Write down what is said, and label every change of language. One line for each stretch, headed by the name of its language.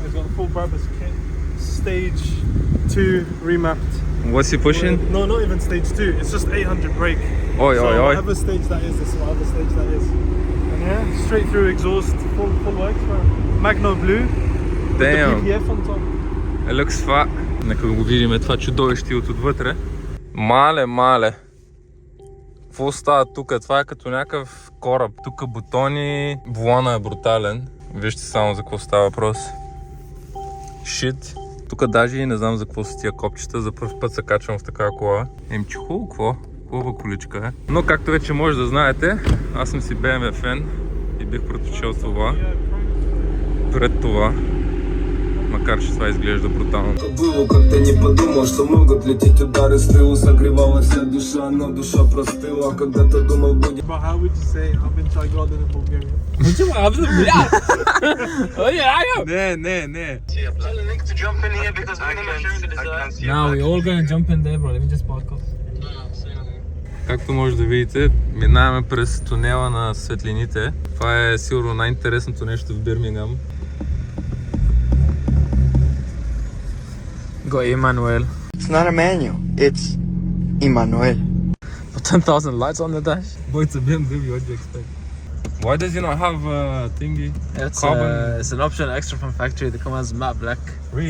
English: It's got a full purpose kit. Stage 2 remapped. What's he pushing? No, not even stage 2. It's just 800 brake. Oi, So oi, oi. whatever stage that is, this is whatever stage that is. And yeah, straight through exhaust, full works, man. Magno blue. With the Damn. PPF on top. It looks fat.
Bulgarian: Нека го видим това чудовище от отвътре. Мале. Какво става тук? Това е като някакъв кораб. Тук бутони, волана е брутален. Вижте само за какво става въпрос.
English: Shit.
Bulgarian: Тук даже и не знам за какво са тия копчета. За първ път се качвам в такава кола. Чухол, какво? хубава количка е. Но както вече може да знаете, аз съм си BMW фен и бих предпочел това пред това. Макар че това изглежда брутално.
Russian: Было, как ты не подумал, что могут лететь удары с тылу. Согревала вся душа, но душа простыла. Когда ты думал, будет...
English: But how would you say I've been Chai Garden in Bulgaria?
Bulgarian: Не.
English: Now we all gonna jump in there, bro. Let me just podcast.
Bulgarian: Както може да видите, минаваме през тунела на светлините. Това е сигурно най-интересното нещо в Бирмингам.
English: Got Emmanuel. It's not a manual, it's Emmanuel. But 10,000 lights on the dash. Boy, it's a BMW, what do you expect? Why does it not have a thingy? It's Carbon? it's an option extra from factory. They come as matte black. Really?